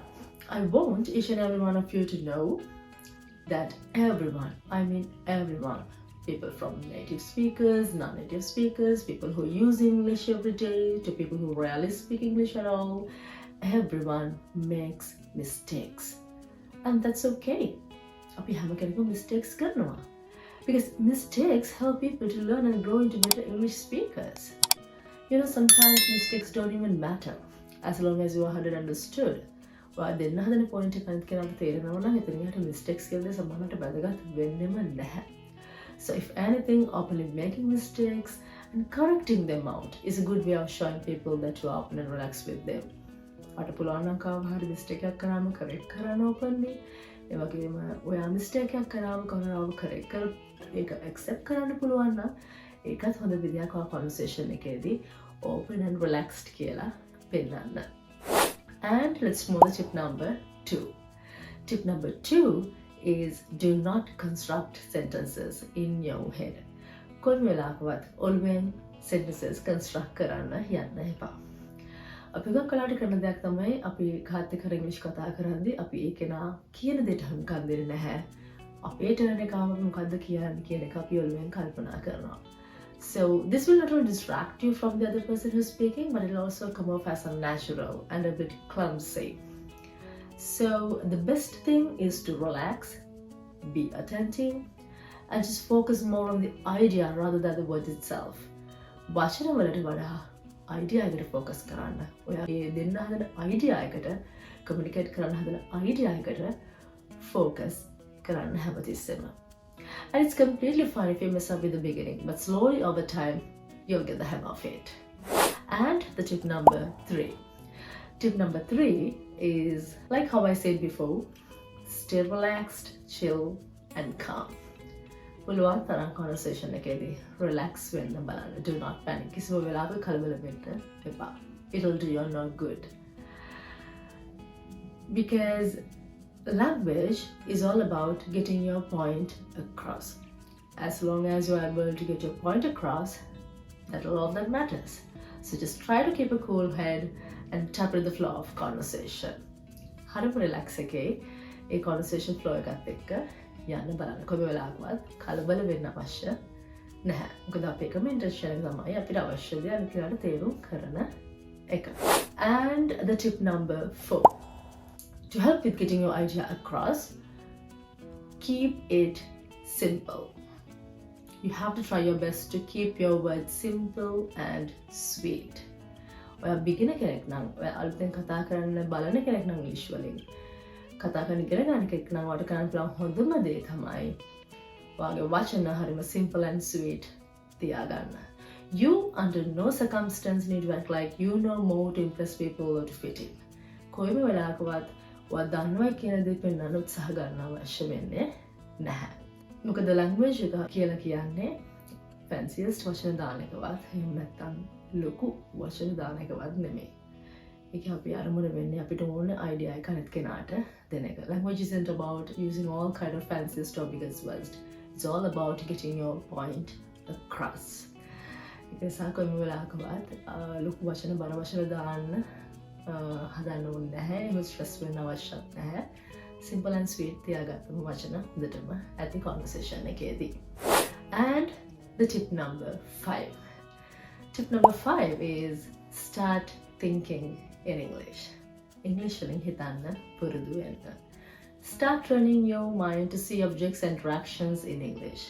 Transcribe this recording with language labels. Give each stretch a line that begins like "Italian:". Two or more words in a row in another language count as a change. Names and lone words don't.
English: I want each and every one of you to know that everyone, I mean everyone, people from native speakers, non-native speakers, people who use English every day, to people who rarely speak English at all, everyone makes mistakes. And that's okay.
Sinhala: අපි හැම කෙනෙකුම mistakes කරනවා.
English: Because mistakes help people to learn and grow into better English speakers. You know, sometimes mistakes don't even matter as long as you are understood.
Sinhala: දෙන්න හදන පොයින්ට් එක අනිත් කෙනාට තේරෙනවා නම් එතන යට මිස්ටේක්ස් කියලා සමහරවිට වැදගත් වෙන්නෙම නැහැ.
English: So if anything, openly making mistakes and correcting them out is a good way of showing people that you are open and relaxed with them.
Sinhala: අට පුළුවන් නම් කවම හරි මිස්ටේක් එකක් කරාම correct කරන්න openly. ඒ වගේම ඔයා මිස්ටේක් එකක් කරාම කරනව correct කර ඒක accept කරන්න පුළුවන් නම් ඒකත් හොඳ විදියක් ඔය conversation එකේදී
English: open and relaxed
Sinhala: කියලා පෙන්නන්න.
English: And let's move to tip number 2. Tip number 2 is do not construct sentences in your head.
Sinhala: කොයි වෙලාවකවත් ඔළුවෙන්
English: sentences construct
Sinhala: කරන්න යන්න එපා. අපි ගොඩක් කලාට කරන දෙයක් තමයි අපි කාත් එක්ක ඉංග්‍රීසි කතා කරද්දී අපි ඒ කෙනා කියන දෙයට හුඟක් දෙන්නේ නැහැ. අපේ ටර්න් එක ආවම මොකද්ද කියන්නේ කියන එක අපි ඔළුවෙන් කල්පනා කරනවා.
English: So this will not only distract you from the other person who's speaking, but it'll also come off as unnatural and a bit clumsy. So the best thing is to relax, be attentive, and just focus more on the idea rather than the word itself.
Sinhala: වචන වලට වඩා idea එකට focus කරන්න. ඔයා මේ දෙන්න හදන idea එකට communicate කරන්න හදන idea එකට focus කරන්න හැමතිස්සෙම.
English: And it's completely fine if you mess up in the beginning, but slowly over time, you'll get the hang of it. And the tip number 3. Tip number 3 is, like how I said before, stay relaxed, chill, and calm.
Sinhala: පුළුවන් තරම් conversation එකේදී relax වෙන්න බලන්න.
English: Do not panic.
Sinhala: කිසිම වෙලාවක කලබල වෙන්න එපා.
English: It'll do you no good. Because language is all about getting your point across. As long as you are able to get your point across, that's all that matters. So just try to keep a cool head and tap into the flow of conversation.
Sinhala: හරිම relax එකේ ඒ
English: conversation flow
Sinhala: එකත් එක්ක යන්න බලන්න. කොයි වෙලාවකවත් කලබල වෙන්න අවශ්‍ය නැහැ. මොකද අපේ එකම intention එක තමයි අපිට අවශ්‍ය දේ අනිත් කෙනාට තේරුම් කරන එක.
English: And the tip number 4. To help with getting your idea across, keep it simple. You have to try your best to keep your words simple and sweet.
Sinhala: ඔයා beginner කෙනෙක් නම්, ඔයා අලුතෙන් කතා කරන්න බලන කෙනෙක් නම් ඉංග්‍රීසි වලින් කතා කරන ඉගෙන ගන්න කෙනෙක් නම් ඔයාට කරන්න පුළුවන් හොඳම දේ තමයි ඔයාගේ වචන හරිම
English: simple and sweet
Sinhala: තියාගන්න.
English: You under no circumstance need to act like you know more to impress people or to fit in.
Sinhala: කොයිම වෙලාවකවත් ඔයා දන්නවා කියන දේ පෙන්වන්න උත්සාහ ගන්න අවශ්‍ය වෙන්නේ නැහැ. මොකද language එක කියලා කියන්නේ fanciest වචන දාන එකවත් එහෙම නැත්නම් ලොකු වචන දාන එකවත් නෙමෙයි. ඒක අපි අරමුණ වෙන්නේ අපිට ඕන idea එක අනිත් කෙනාට දෙන එක.
English: Language isn't about using all kind of fanciest or biggest words. It's all about getting your point across.
Sinhala: ඒක නිසා කොයිම වෙලාවකවත් ලොකු වචන බර වචන දාන්න හදන්න ඕනේ නැහැ. එහෙම ස්ට්‍රෙස් වෙන්න අවශ්‍යත් නැහැ.
English: Simple and sweet
Sinhala: තියාගත්තම වචන හොඳටම ඇති conversation එකේදී.
English: And the tip number 5. Tip number 5 is start thinking in English.
Sinhala: English වලින් හිතන්න පුරුදු වෙන්න.
English: Start training your mind to see objects and interactions in English.